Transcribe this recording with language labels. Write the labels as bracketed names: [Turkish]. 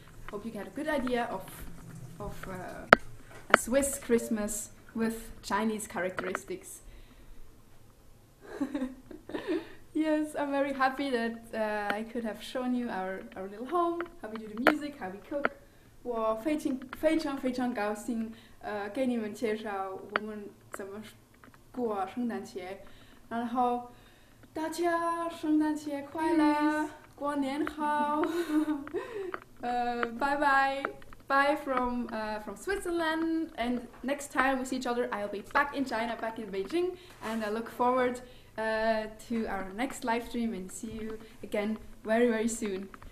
[English] Hope you get a good idea of a Swiss Christmas with Chinese characteristics. Yes, I'm very happy that I could have shown you our little home, how we do the music, how we cook. [Chinese] 我非常高兴给你们介绍我们怎么过圣诞节，然后大家圣诞节快乐，过年好。 [English] Bye bye. Bye from Switzerland, and next time we see each other I'll be back in China, back in Beijing, and I look forward to our next live stream and see you again very very soon.